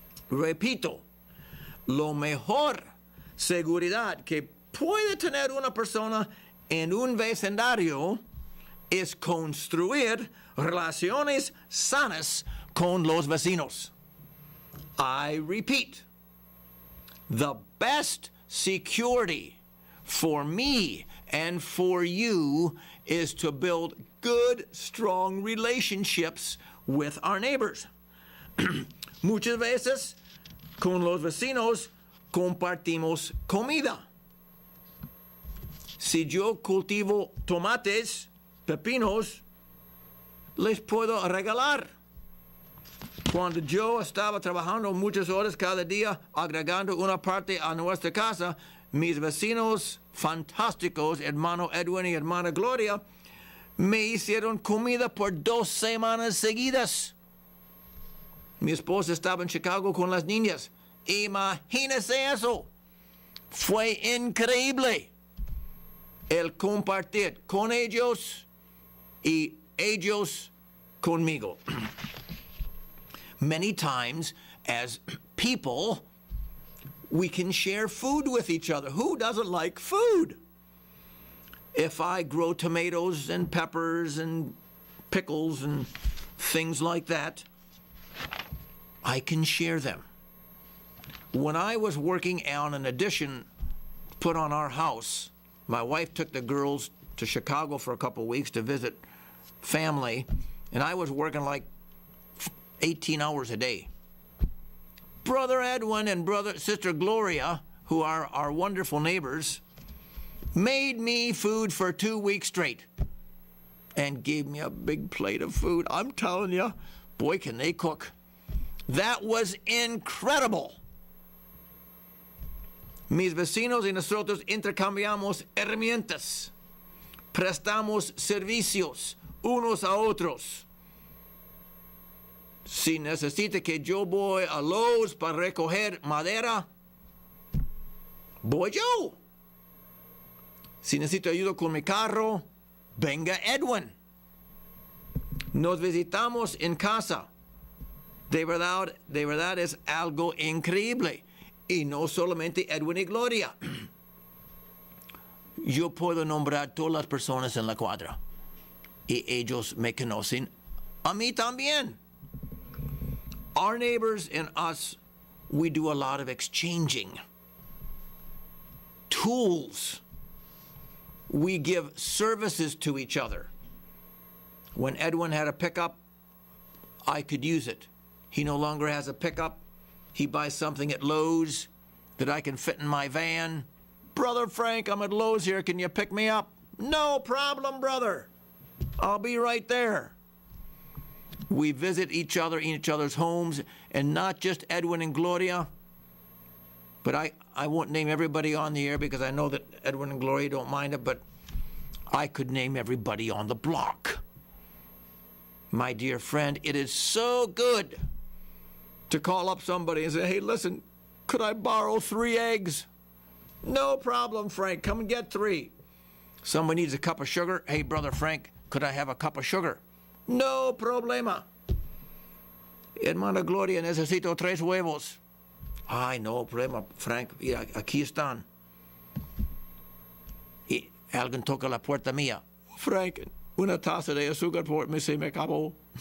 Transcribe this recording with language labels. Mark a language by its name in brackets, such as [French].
[Spanish] Repito, lo mejor seguridad que puede tener una persona en un vecindario es construir relaciones sanas con los vecinos. [English] I repeat, the best security for me and for you is to build good, strong relationships with our neighbors. [Spanish] Muchas veces, con los vecinos compartimos comida. Si yo cultivo tomates, pepinos, les puedo regalar. Cuando yo estaba trabajando muchas horas cada día, agregando una parte a nuestra casa, mis vecinos fantásticos, hermano Edwin y hermana Gloria, me hicieron comida por 2 semanas seguidas. Mi esposa estaba en Chicago con las niñas. Imagínese eso. Fue increíble el compartir con ellos y ellos conmigo. [English] Many times, as people, we can share food with each other. Who doesn't like food? If I grow tomatoes and peppers and pickles and things like that, I can share them. When I was working on an addition put on our house, my wife took the girls to Chicago for a couple of weeks to visit family, and I was working like 18 hours a day. Brother Edwin and Sister Gloria, who are our wonderful neighbors, made me food for 2 weeks straight and gave me a big plate of food. I'm telling you, boy, can they cook. That was incredible. [Spanish] Mis vecinos y nosotros intercambiamos herramientas, prestamos servicios unos a otros. Si necesita que yo voy a Lowe's para recoger madera, voy yo. Si necesito ayuda con mi carro, venga Edwin. Nos visitamos en casa. De verdad es algo increíble. Y no solamente Edwin y Gloria. Yo puedo nombrar todas las personas en la cuadra. Y ellos me conocen a mí también. [English] Our neighbors and us, we do a lot of exchanging. Tools. We give services to each other. When Edwin had a pickup, I could use it. He no longer has a pickup. He buys something at Lowe's that I can fit in my van. Brother Frank, I'm at Lowe's here. Can you pick me up? No problem, brother. I'll be right there. We visit each other in each other's homes, and not just Edwin and Gloria, but I won't name everybody on the air because I know that Edwin and Gloria don't mind it, but I could name everybody on the block. My dear friend, it is so good to call up somebody and say, hey, listen, could I borrow 3 eggs? No problem, Frank. Come and get 3. Someone needs a cup of sugar. Hey, Brother Frank, could I have a cup of sugar? [Spanish] No problema. Hermana Gloria, necesito 3 huevos. Ay, no problema, Frank. Mira, aquí están. Y alguien toca la puerta mía. Frank, una taza de azúcar por mí se me acabó.